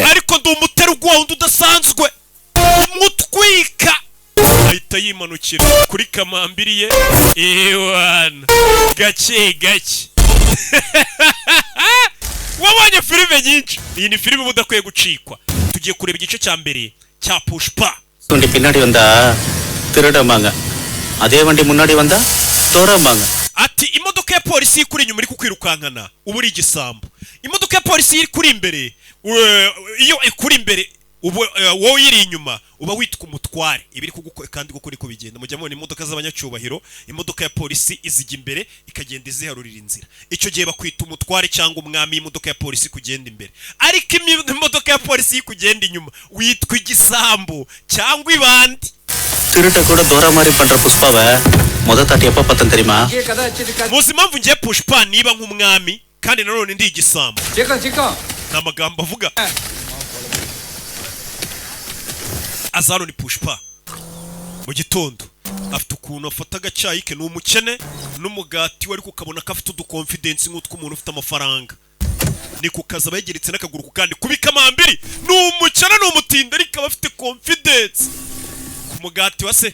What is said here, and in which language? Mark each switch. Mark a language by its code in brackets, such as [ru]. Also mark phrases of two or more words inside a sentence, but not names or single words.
[rw] ariko ndi umuterugu wundi udasanzwe umutwika ahita yimanukira kuri kamambiriye ewana gake wabonye filime nyinshi iyi ni filime udakwiye gucikwa tugiye kureba igice cya mbere cya Pushpa [ta] வண்டி பின்னாடி வந்தா திருடமாங்க அதே வண்டி முன்னாடி வந்தா தோறமாங்க [rw] ati imodoka ya polisi ikuri inyuma iri kukwirukankana ubu uri igisambo imodoka ya polisi iri kuri imbere iyo ikuri imbere wowe iri inyuma uba witwa umutware ibiri kandi kuko niko bigenda mujya mubona imodoka z'abanyacyubahiro imodoka ya polisi izijya imbere ikagenda iziharurira inzira icyo gihe bakwita umutware cyangwa umwami imodoka ya polisi kugenda imbere ariko imodoka ya polisi kugenda inyuma witwa igisambo cyangwa ibandi [ta] திருட்ட கூட தோற மாதிரி பண்ற புஷ்பாவை முத தாட்டி எப்ப பார்த்தேன் தெரியுமா [rw] muzi impamvu ngiye Pushpa niba nk'umwami kandi nanone ndi igisambo n'amagambo avuga azaro ni Pushpa mu gitondo afite ukuntu afata agacyayi ke n'umukene n'umugati wari kukabona ko afite udukonfidence nk'utwo umuntu ufite amafaranga ni kukaza bayegeretse n'akaguru ku kandi kubikamambiri n'umukene n'umutinda ariko afite confidence kumugati wase